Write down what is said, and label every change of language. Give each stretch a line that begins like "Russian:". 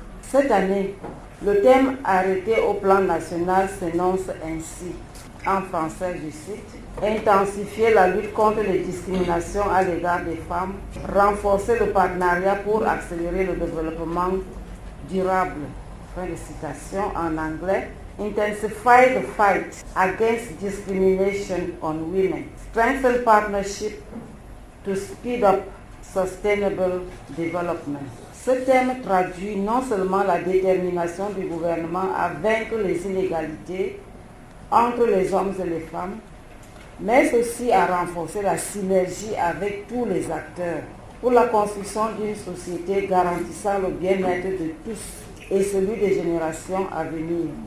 French: Cette année, le thème arrêté au plan national s'énonce ainsi, en français je cite: intensifier la lutte contre les discriminations à l'égard des femmes, renforcer le partenariat pour accélérer le développement durable. Fin de citation en anglais.
English: Intensify the fight against discrimination on women. Strengthen partnership to speed up sustainable development.
French: Ce thème traduit non seulement la détermination du gouvernement à vaincre les inégalités entre les hommes et les femmes, mais aussi à renforcer la synergie avec tous les acteurs pour la construction d'une société garantissant le bien-être de tous et celui des générations à venir.